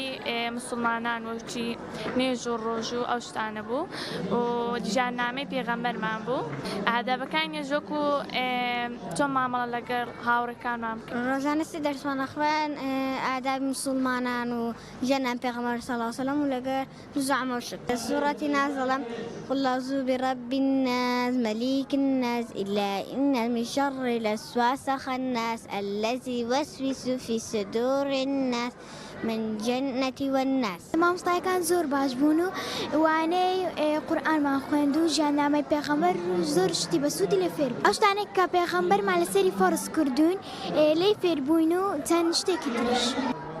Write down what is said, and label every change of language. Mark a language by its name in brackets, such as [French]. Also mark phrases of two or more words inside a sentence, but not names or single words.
[Central Kurdish] مسلمانان وەکی نوێژ و ڕۆژ و ئەو شتانە بوو و ژیاننامەی پێغەمبەرمان بوو. ئادابەکانیش وەکو تۆ مامەڵە لەگەڵ هاوڕێکانمان بکەین. ڕۆژانە سێ دەرسمان ئەخوێن، ئادابی مسلمانان و ژیاننامەی پێغەمبەر [Arabic] صلی الله علیه و سلم [Central Kurdish] و لەگەڵ زعم و شکر. سوورەتی نازڵە [Arabic] قل أعوذ برب الناس ملك الناس إن من شر الوسواس الخناس الذي يوسوس في صدور الناس من جنة والناس. [Central Kurdish] مامۆستایەکان زۆر باش بوون و وانەی قورئانمان خوێند و ژیاننامەی پێغەمبەر زۆر شتی بەسوودی لێ فێر بووین. ئەو شتانێک کە پێغەمبەرمان لەسەری فەرز کردوون لێی فێر بووین و چەند شتێکی تریش.